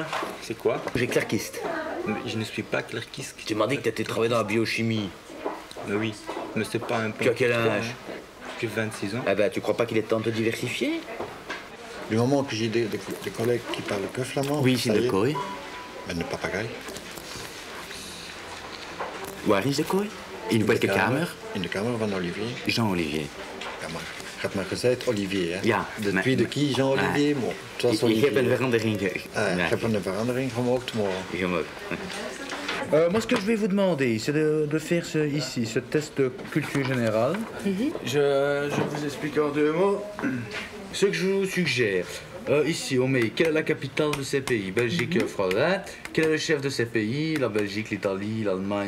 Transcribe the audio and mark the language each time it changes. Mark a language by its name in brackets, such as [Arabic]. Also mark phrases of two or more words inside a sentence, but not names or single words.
[French] C'est quoi? J'ai clerquiste. Mais je ne suis pas clerquiste. Tu m'as dit que tu étais travaillé dans la biochimie. Mais oui, mais c'est pas un peu... Tu as quel âge? J'ai 26 ans. Ah ben, tu crois pas qu'il est temps de te diversifier? Du moment que j'ai des collègues qui parlent que flamand... Oui, c'est [Dutch] de kooi. En de papegaai. Waar is de kooi? In welke kamer? In de kamer van Olivier. Jean-Olivier. Ja, maar je hebt maar gezegd Olivier, hè? Ja. [French] Depuis de qui Jean-Olivier? [Dutch] Bon, het was Olivier. Ik heb een verandering. Ik heb een verandering gemaakt, maar... [French] Moi, ce que je vais vous demander, c'est de faire ici, ce test de culture générale. Je vous explique en 2 mots ce que je vous suggère. Ici, on met quelle est la capitale de ces pays? Belgique, France. Hein? Quel est le chef de ces pays? La Belgique, l'Italie, l'Allemagne.